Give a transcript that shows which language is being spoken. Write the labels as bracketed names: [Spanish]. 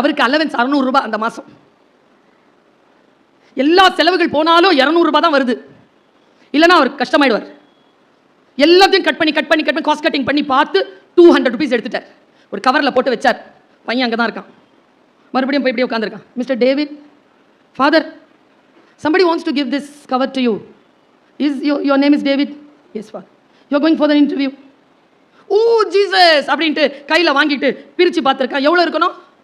[Tamil] அவருக்கு அலவன்ஸ் 600 ரூபாய் அந்த மாதம். எல்லா செலவுகள் போனாலும் 200 ரூபாய் தான் வருது. இல்லைன்னா அவர் கஷ்டமாயிடுவார். எல்லாத்தையும் கட் பண்ணி காஸ்ட் கட்டிங் பண்ணி பார்த்து 200 ருபீஸ் எடுத்துட்டார். ஒரு கவரில் போட்டு வச்சார். பையன் அங்கே தான் இருக்கான். மறுபடியும் போய் இப்படியே உட்காந்துருக்கான். [English] Mister David, father, somebody wants to give this cover to you. Is your name is David? Yes, father. You are going for the interview. Oh Jesus [Tamil] அப்படின்ட்டு கையில் வாங்கிட்டு பிரித்து பார்த்துருக்கான். எவ்வளோ இருக்கணும்?